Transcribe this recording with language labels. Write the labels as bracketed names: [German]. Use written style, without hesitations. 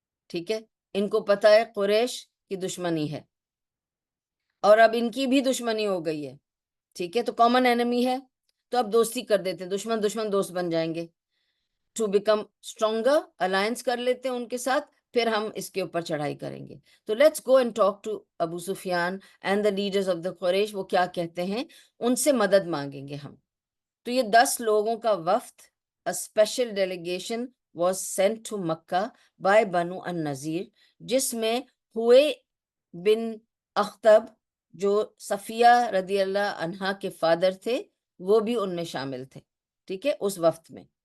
[Urdu] ٹھیک ہے, ان کو پتا ہے قریش کی دشمنی ہے, اور اب ان کی بھی دشمنی ہو گئی ہے. ٹھیک ہے, تو [English] common enemy [Urdu] ہے, تو اب دوستی کر دیتے ہیں, دشمن دشمن دوست بن جائیں گے. [English] to become stronger, [Urdu] الائنس کر لیتے ہیں ان کے ساتھ, پھر ہم اس کے اوپر چڑھائی کریں گے. [English] تو let's go and talk to Abu Sufyan and the leaders of the Quraysh. [Urdu] وہ کیا کہتے ہیں, ان سے مدد مانگیں گے ہم. تو یہ 10 لوگوں کا وفد, [English] a special delegation was sent to [Urdu] Mecca by بنو النذیر, جس میں ہوئے بن اخطب جو صفیہ رضی اللہ عنہا کے فادر تھے, وہ بھی ان میں شامل تھے. ٹھیک ہے, اس وفد میں.